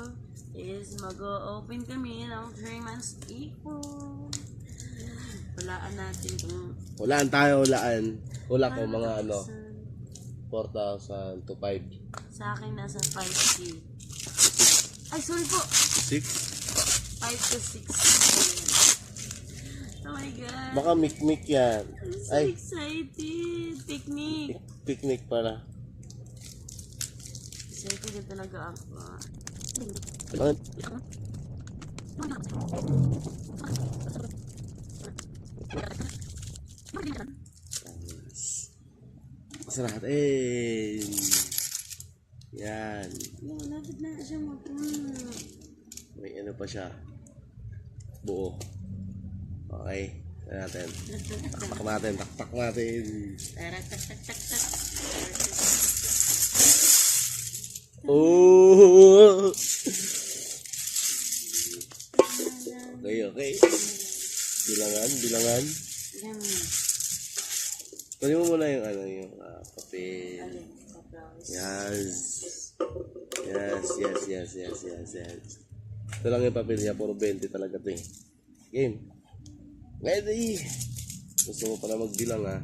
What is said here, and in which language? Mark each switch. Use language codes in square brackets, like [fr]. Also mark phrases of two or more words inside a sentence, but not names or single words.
[tl] is mag-open kami ng 3 months ipon. Walaan natin kung Hulaan tayo, hulaan. Hula ko mga 4,000 to 5. sa akin nasa 5K. Ay, sorry po. 6? 5 to 6. [en] Oh my God. [tl] Baka mikmik yan. [en] I'm so Ay, excited. Picnic. [tl] picnic pala. Excited na talaga ako. Masarahatin. Yan. Yung lapit na siya mapuno. May ano pa siya. Buo. Okay. Tignan natin. Taktak natin. Taktak natin. Tara, tak, tak, tak, tak. Oh! Okay. Bilangan. Yan. Kunin mo muna yung papel. Alin, kaprawis. Yes. Ito lang yung papel niya, puro 20 talaga ito eh. [en] Game. Ready! [tl] Gusto mo pala magbilang ha.